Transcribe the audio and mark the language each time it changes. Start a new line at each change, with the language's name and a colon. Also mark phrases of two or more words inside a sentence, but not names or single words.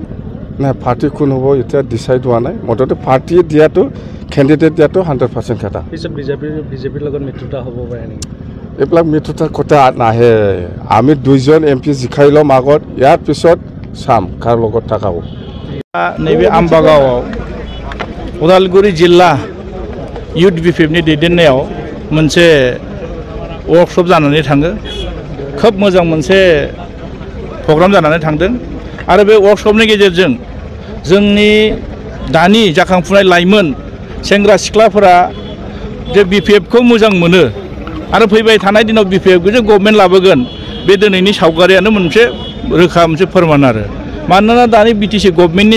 Assamese: নাই পাৰ্টি কোন হ'ব এতিয়া ডিচাইড হোৱা নাই মুঠতে পাৰ্টি দিয়াটো কেণ্ডিডেট দিয়াটো 100% কথা পিছত বিজেপিৰ লগত মিত্ৰতা হ'ব পাৰে নেকি এইবিলাক মিত্ৰতাৰ কথা নাহে আমি 2জন MP জিকাই ল'ম আগত ইয়াৰ পিছত চাম কাৰ লগত থাকা হ'ব
Bodo: नैबे आम्बागावआव उदालगुरि जिल्ला इयुथ BPFनि दैदेननायाव मोनसे वर्कशप जानानै थाङो खोब मोजां मोनसे प्रग्राम जानानै थांदों आरो बे वर्कशपनि गेजेरजों जोंनि दानि जाखांफुनाय लाइमोन सेंग्रा सिख्लाफोरा जे BPFखौ मोजां मोनो आरो फैबाय थानाय दिनाव BPFखौ जे गभर्नमेन्ट लाबोगोन बे दिनैनि सावगारियानो मोनसे रोखा मोनसे फोरमान आरो मानोना दानि BTC गभर्नमेन्टनि